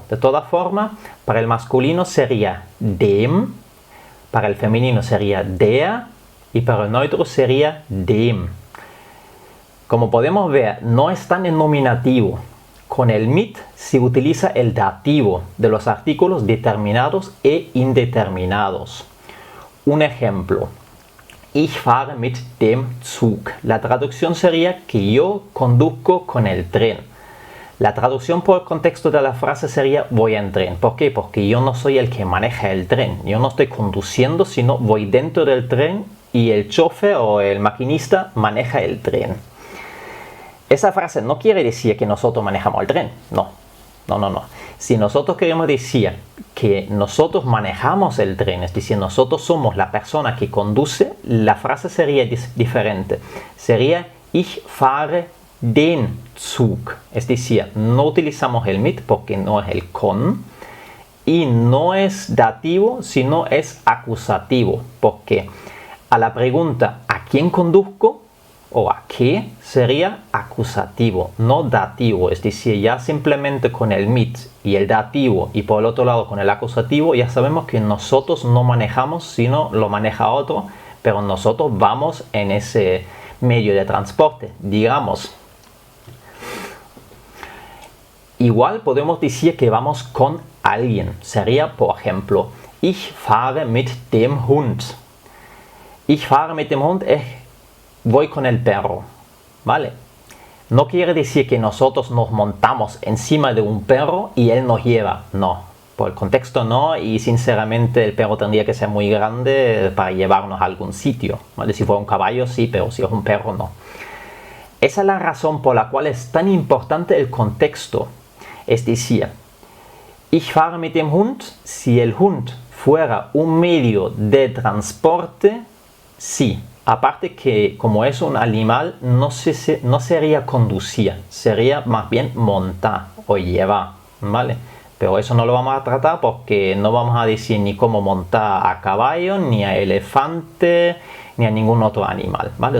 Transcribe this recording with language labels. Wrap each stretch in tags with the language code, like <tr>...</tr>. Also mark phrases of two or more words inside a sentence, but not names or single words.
<es>De todas formas, para el masculino sería dem, para el femenino sería der y para el neutro sería dem. Como podemos ver, no están en nominativo. Con el mit se utiliza el dativo de los artículos determinados e indeterminados. Un ejemplo.</es> <de>Ich fahre mit dem Zug.</de> <es>La traducción sería que yo conduzco con el tren. La traducción por el contexto de la frase sería voy en tren. ¿Por qué? Porque yo no soy el que maneja el tren. Yo no estoy conduciendo, sino voy dentro del tren y el chofer o el maquinista maneja el tren. Esa frase no quiere decir que nosotros manejamos el tren. No. Si nosotros queremos decir que nosotros manejamos el tren, es decir, nosotros somos la persona que conduce, la frase sería diferente.</es> <de>Sería ich fahre den Zug.</de> <es>Es decir, no utilizamos el mit porque no es el con. Y no es dativo, sino es acusativo. Porque a la pregunta ¿a quién conduzco? O a qué sería acusativo, no dativo. Es decir, ya simplemente con el mit y el dativo y por el otro lado con el acusativo ya sabemos que nosotros no manejamos, sino lo maneja otro, pero nosotros vamos en ese medio de transporte, digamos. Igual podemos decir que vamos con alguien. Sería, por ejemplo,</es> <de>ich fahre mit dem Hund. Ich fahre mit dem Hund</de> <es>es voy con el perro, ¿vale? No quiere decir que nosotros nos montamos encima de un perro y él nos lleva, no. Por el contexto no, y sinceramente el perro tendría que ser muy grande para llevarnos a algún sitio, ¿vale? Si fuera un caballo sí, pero si es un perro no. Esa es la razón por la cual es tan importante el contexto. Es decir,</es> <de>ich fahre mit dem Hund,</de> <es>si el Hund fuera un medio de transporte, sí. Aparte que como es un animal, no sería conducir, sería más bien montar o llevar, ¿vale? Pero eso no lo vamos a tratar porque no vamos a decir ni cómo montar a caballo, ni a elefante, ni a ningún otro animal, ¿vale?</es>